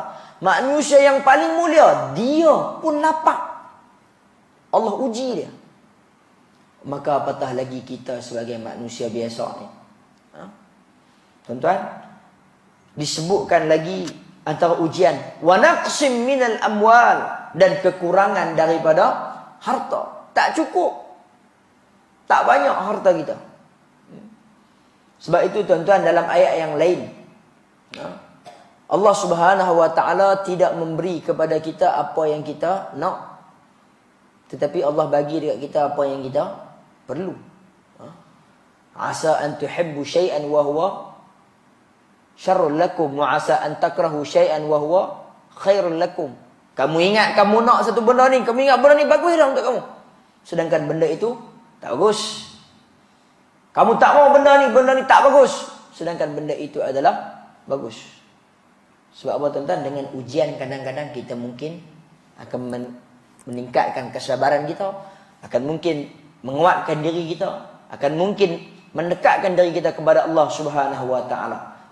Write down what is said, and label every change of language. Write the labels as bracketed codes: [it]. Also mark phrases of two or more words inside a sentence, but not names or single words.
[ms] Manusia yang paling mulia, dia pun lapar. Allah uji dia. Maka apatah lagi kita sebagai manusia biasa ni. Tuan-tuan, disebutkan lagi antara ujian, [ar] ونقص من الأموال, [ms] dan kekurangan daripada harta. Tak cukup, tak banyak harta kita. Sebab itu tuan-tuan, dalam ayat yang lain Allah [ar] سبحانه وتعالى [ms] tidak memberi kepada kita apa yang kita nak, tetapi Allah bagi dekat kita apa yang kita perlu. [ar] عسى أن تحبوا شيئا وهو شر لكم وعسى أن تكرهوا شيئا وهو خير لكم. [ms] Kamu ingat kamu nak satu benda ni, kamu ingat benda ni bagus dah untuk kamu, sedangkan benda itu tak bagus. Kamu tak mau benda ni tak bagus, sedangkan benda itu adalah bagus. Sebab apa tuan-tuan? Dengan ujian kadang-kadang kita mungkin akan meningkatkan kesabaran kita, akan mungkin menguatkan diri kita, akan mungkin mendekatkan diri kita kepada Allah [ar] سبحانه وتعالى.